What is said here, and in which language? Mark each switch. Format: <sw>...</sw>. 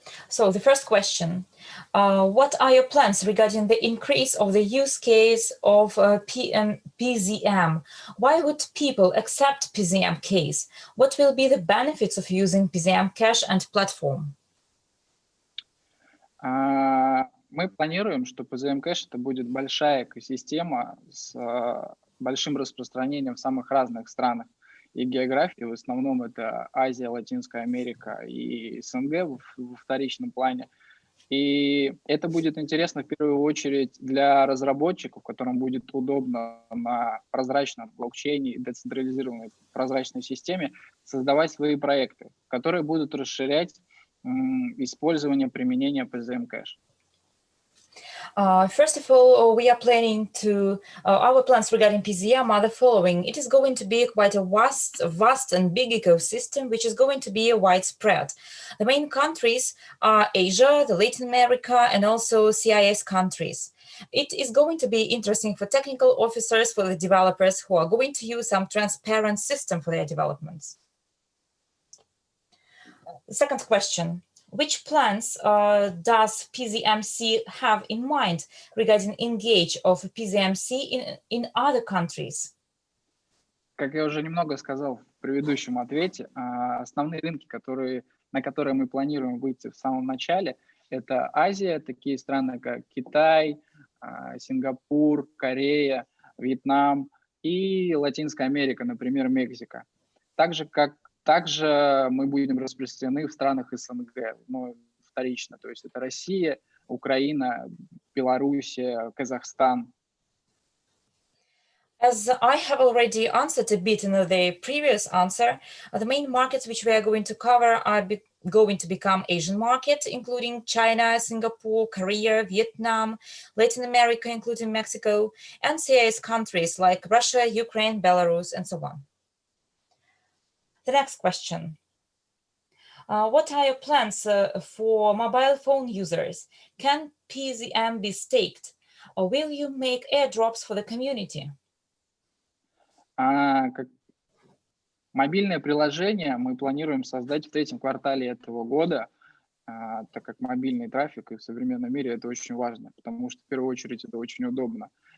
<en>So the first question, what are your plans regarding the increase of the use case of Pzm? Why would people accept Pzm case? What will be the benefits of using Pzm cache and platform?</en> <ru>Мы планируем, что PZM Cache это будет большая экосистема с большим распространением в самых разных странах и географии. В основном это Азия, Латинская Америка и СНГ во вторичном плане. И это будет интересно в первую очередь для разработчиков, которым будет удобно на прозрачном блокчейне и децентрализированной прозрачной системе создавать свои проекты, которые будут расширять использование применения PZM Cache.</ru> <en>First of all, we are planning to, our plans regarding Pzm are the following. It is going to be quite a vast and big ecosystem, which is going to be widespread. The main countries are Asia, the Latin America, and also CIS countries. It is going to be interesting for technical officers, for the developers who are going to use some transparent system for their developments. The second question. Which plans does Pzmc have in mind regarding engage of Pzmc in other countries?</en> <ru>Как я уже немного сказал в предыдущем ответе, основные рынки, на которые мы планируем выйти в самом начале, это Азия, такие страны, как Китай, Сингапур, Корея, Вьетнам и Латинская Америка, например, Мексика. Также мы будем распространены в странах СНГ, но вторично, то есть это Россия, Украина, Белоруссия, Казахстан.</ru> <en>As I have already answered a bit in the previous answer, the main markets which we are going to cover are going to become Asian market, including China, Singapore, Korea, Vietnam, Latin America, including Mexico, and CIS countries like Russia, Ukraine, Belarus, and so on. The next question. What are your plans for mobile phone users? Can Pzm be staked, or will you make airdrops for the community?</en> <ru>Мобильное приложение мы планируем создать в третьем квартале этого года, так как мобильный трафик и в современном мире это очень важно, потому что в первую очередь это очень удобно.</ru>